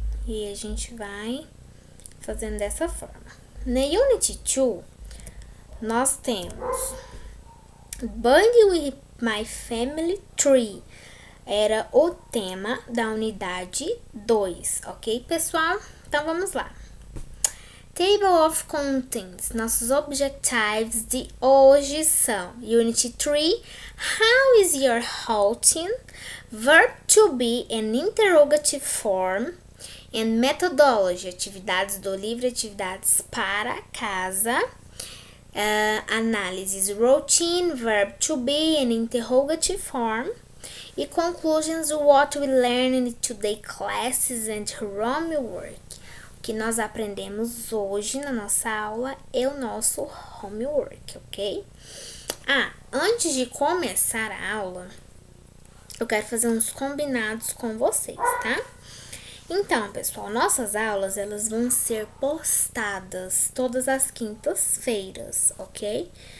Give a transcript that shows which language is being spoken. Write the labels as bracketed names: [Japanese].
[Portuguese] E a gente vai fazendo dessa forma. Na Unit 2, nós temos Bond with My Family Tree. Era o tema da unidade 2, ok, pessoal? Então, vamos lá. Table of Contents. Nossos objectives de hoje são Unit 3, [English] How is your routine? Verb to be and interrogative form. And Methodology. [Portuguese] Atividades do livro, atividades para casa. [English] Análises Routine, Verb to be and interrogative form. E conclusions, what we learned in today classes and homework. [Portuguese] O que nós aprendemos hoje na nossa aula é o nosso homework, ok? Antes de começar a aula, eu quero fazer uns combinados com vocês, tá? Então, pessoal, nossas aulas, elas vão ser postadas todas as quintas-feiras, ok?